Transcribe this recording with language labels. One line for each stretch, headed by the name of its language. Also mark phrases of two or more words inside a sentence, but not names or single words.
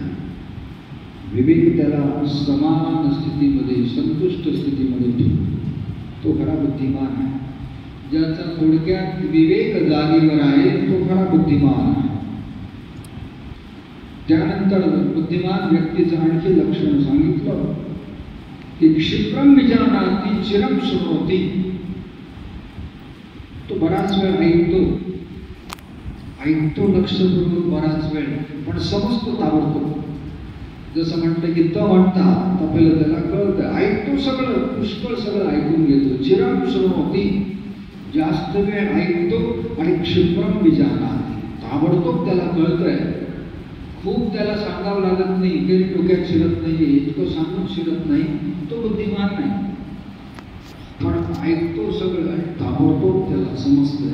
Marathi: विवेक त्याला समान स्थितीमध्ये संतुष्ट स्थितीमध्ये ठेवतो, तो खरा बुद्धिमान आहे. ज्याचा थोडक्यात विवेक जागेवर आहे तो खरा बुद्धिमान आहे. त्यानंतर बुद्धिमान व्यक्तीचं आणखी लक्षण सांगितलं की
Sanskrit: क्षिप्रम विजानाति चिरम शृणोति.
Marathi: तो बराच वेळ ऐकतो लक्षपूर्वक बराच वेळ, पण समजतो ताबडतोब. जसं म्हणतं की त म्हणतात आपल्याला त्याला कळतं, ऐकतो सगळं, पुष्कळ सगळं ऐकून घेतो.
Sanskrit: चिरम शृणोति,
Marathi: जास्त वेळ ऐकतो. आणि
Sanskrit: क्षिप्रम विजानाति,
Marathi: ताबडतोब त्याला कळतंय. खूप त्याला सांगावं लागत नाही, काही डोक्यात शिरत नाही, इतकं सांगून शिरत नाही, तो बुद्धिमान नाही. पण ऐकतो सगळं आणि ताबडतोब त्याला समजतंय.